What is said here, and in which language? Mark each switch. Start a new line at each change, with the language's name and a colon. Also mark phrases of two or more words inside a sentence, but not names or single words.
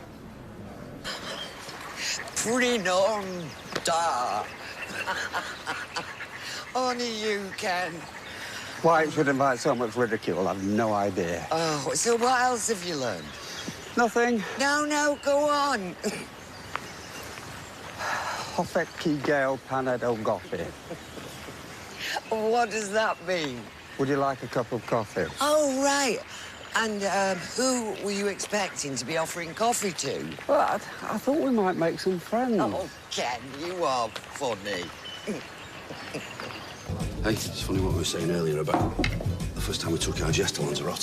English: Bring on, da. Only you can. Why it should invite so much ridicule, I've no idea. Oh, so what else have you learned? Nothing. No, go on.
Welsh: Hoffet ki gael paned o goffi.
English: What does that mean? Would you like a cup of coffee? Oh, right. And who were you expecting to be offering coffee to? Well, I thought we might make some friends. Oh, Ken, you are funny. Hey, it's funny what we were saying earlier about the first time we took our Jess to Lanzarote.